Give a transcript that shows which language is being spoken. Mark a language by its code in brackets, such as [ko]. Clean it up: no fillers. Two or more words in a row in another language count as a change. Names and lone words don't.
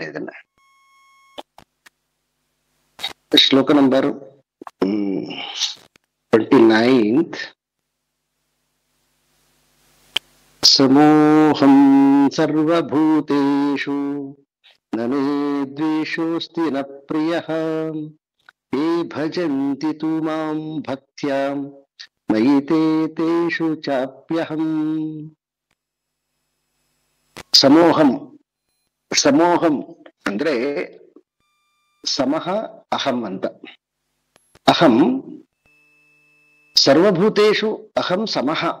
[kn] ಇದನ್ನ ಶ್ಲೋಕ ನಂಬರ್ 29. [sa] ಸಮೋಹಂ ಸರ್ವಭೂತೇಷು ನ ಮೇ ದ್ವೇಷೋಸ್ತಿ ನ ಪ್ರಿಯಃ ಯೇ ಭಜಂತಿ ತು ಮಾಂ ಭಕ್ತ್ಯಾ ಮಯಿ ತೇಷು ಚಾಪ್ಯಹಂ. ಸಮೋಹಂ, ಸಮೋಹಂ ಅಂದ್ರೆ ಸಮಃ ಅಹಂ ಅಂತ. ಅಹಂ ಸರ್ವಭೂತೇಷು ಅಹಂ ಸಮಃ.